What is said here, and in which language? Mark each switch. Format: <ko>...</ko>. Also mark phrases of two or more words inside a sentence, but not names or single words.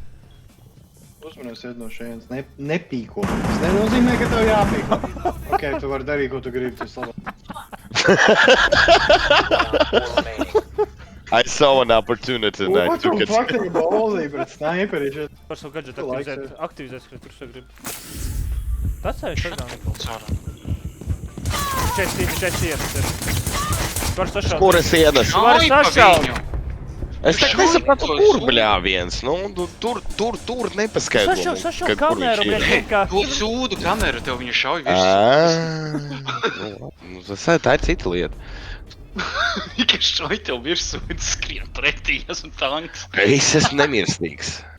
<lv>Uzmanies iet no šejienes. Nepīko. Tas nenozīmē, ka tev jāpīko. Ok, tu vari darīt, ko tu gribi, tas labāk.</lv> <en>I saw an opportunity and I took it.</en> <lv>Fucking ballsī pret sniperi. Par savu gadžetu Tu laiks aktivizēt, ka tur šo grib. Tas jau ir šagā, Nikols. Cara. 4 ienas ir. Var sašaut. Kur es ienesu? Var Ai, pa sašaut. viņu. Es tak nesapratu, kur bļāviens. Nu, tur nepaskaidro. Sašaut kameru, bre, kā. Tu sūdu kameru, tev viņa šauj virs. Nu, tā ir cita lieta. Tikai šauj tev virsū un skrien pretī, esmu tanks. Es esmu nemirstīgs.</lv>